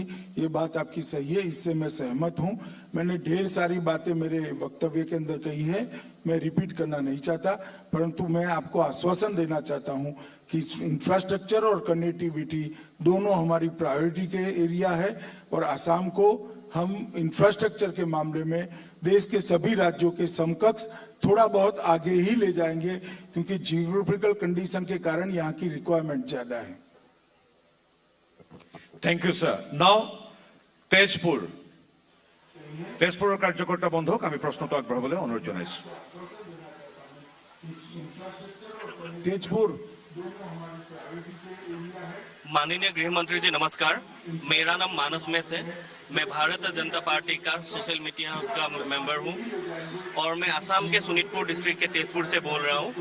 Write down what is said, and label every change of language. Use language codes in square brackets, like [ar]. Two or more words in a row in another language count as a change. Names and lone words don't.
[hi] ये बात आपकी सही है, इससे मैं सहमत हूं। मैंने ढेर सारी बातें मेरे वक्तव्य के अंदर कही है, मैं रिपीट करना नहीं चाहता, परंतु मैं आपको आश्वासन देना चाहता हूं कि इंफ्रास्ट्रक्चर और कनेक्टिविटी दोनों हमारी प्रायोरिटी के एरिया है। और आसाम को हम इंफ्रास्ट्रक्चर के मामले में देश के सभी राज्यों के समकक्ष थोड़ा बहुत आगे ही ले जाएंगे, क्योंकि [en] geographical condition [hi] के कारण यहाँ की रिक्वायरमेंट ज्यादा है। [en] thank you sir. [as] नाउ তেজপুর, তেজপুরের কার্যকর্তা বন্ধুক আমি প্রশ্নটা আগবঢ়াবলৈ অনুৰোধ জনাইছো। [hi] तेजपुर। माननीय गृह मंत्री जी नमस्कार, मेरा नाम मानस मेस है। मैं भारतीय जनता पार्टी का [en] social media [hi] का मेंबर हूं और मैं असम के सोनितपुर डिस्ट्रिक्ट के तेजपुर से बोल रहा हूं।